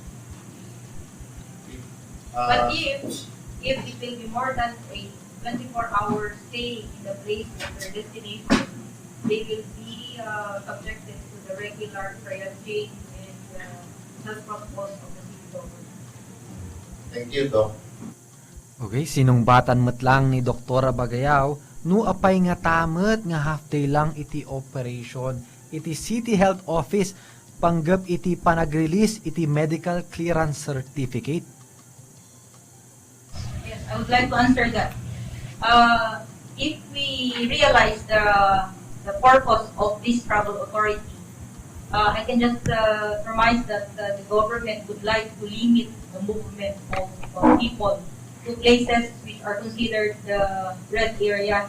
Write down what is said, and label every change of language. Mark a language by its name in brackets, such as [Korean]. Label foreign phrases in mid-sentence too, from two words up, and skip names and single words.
[English] But if it will be more than a 24-hour stay in the place of their destination, they will be subjected to the regular triaging and health protocols of the city government. Thank you, Doc. [Iloko] Okay, sinungbatan met lang ni Doktora Bagayaw no apay nga tamet nga [English] half day [Iloko] lang iti operation iti City Health Office panggap iti panag-release iti [English] medical clearance certificate. Yes, I would like to answer that. If we realize the purpose of this travel authority, I can just surmise that the government would like to limit the movement of people to places which are considered the red area.